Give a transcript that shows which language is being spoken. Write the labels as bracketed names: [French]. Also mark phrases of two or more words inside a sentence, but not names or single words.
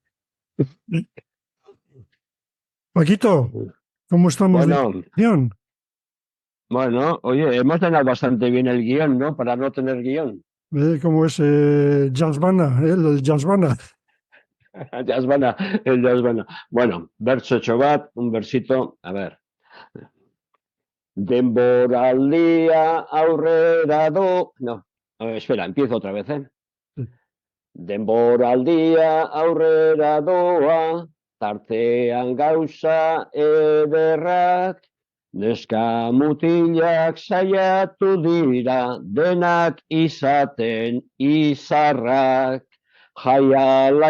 [Spanish] Paquito, ¿cómo estamos de Bueno, guión? bueno, oye, hemos llenado bastante bien el guión, ¿no? Para no tener guión. ¿Cómo es Jazzbana? El Jazzbana. Jazzbana, el Jazzbana. Bueno, [Basque] verso txobat, [Spanish] un versito, a ver. [Basque] Denboraldia aurrera do... [Spanish] No, a ver, espera, empiezo otra vez, ¿eh? [Basque] Denboraldia aurrera doa, tartean gauza ederrak, neska mutilak saiatu dira, denak izaten izarrak, jaiala